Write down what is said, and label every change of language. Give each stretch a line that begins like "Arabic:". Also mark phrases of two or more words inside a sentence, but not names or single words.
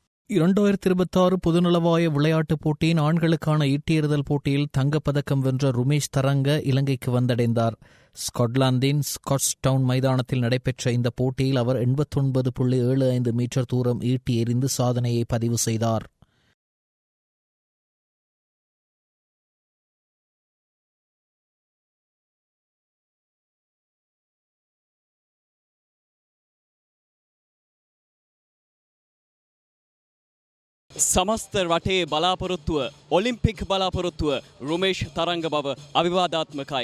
Tamil: 2026 பொதுநலவாய விளையாட்டுப் போட்டியின் ஆண்களுக்கான ஈட்டியெறிதல் போட்டியில் தங்கப்பதக்கம் வென்ற ருமேஷ் தரங்க இலங்கைக்கு வந்தடைந்தார். ஸ்காட்லாந்தின் ஸ்காட்ஸ்டவுன் மைதானத்தில் நடைபெற்ற இந்த போட்டியில் அவர் 89.75 மீட்டர் தூரம் ஈட்டி எறிந்து சாதனையை பதிவு செய்தார்.
Sinhala: සමස්ත රටේ බලාපොරොත්තුව ඔලිම්පික් බලාපොරොත්තුව රුමේෂ් තරංග බව අවිවාදාත්මකයි.